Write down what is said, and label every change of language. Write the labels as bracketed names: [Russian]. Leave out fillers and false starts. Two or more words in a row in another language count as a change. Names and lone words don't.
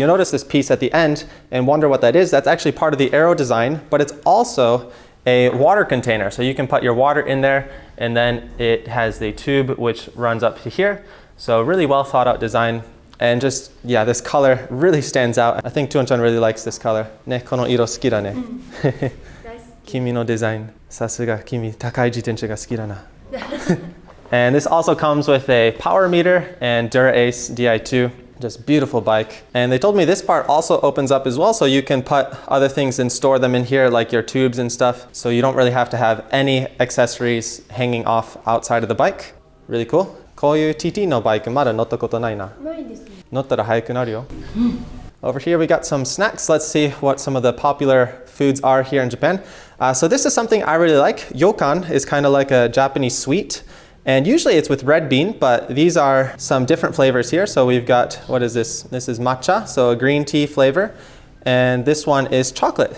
[English] You'll notice this piece at the end and wonder what that is. That's actually part of the aero design, but it's also a water container. So you can put your water in there, and then it has the tube which runs up to here. So really well thought out design. And just, yeah, this color really stands out. I think Thuong really likes this color. [Japanese] ね、この色好きだね。君のデザイン. さすが君高い自転車が好きだな. [English] And this also comes with a power meter and Dura-Ace Di2, just beautiful bike. And they told me this part also opens up as well, so you can put other things and store them in here, like your tubes and stuff. So you don't really have to have any accessories hanging off outside of the bike. Really cool. [Japanese] こういう TT のバイクまだ乗ったことないな。ないですね。乗ったら速くなるよ。 [English] Over here we got some snacks. Let's see what some of the popular foods are here in Japan. So this is something I really like. Ryokan is kind of like a Japanese sweet. And usually it's with red bean, but these are some different flavors here. So we've got, what is this? This is matcha, so a green tea flavor. And this one is chocolate.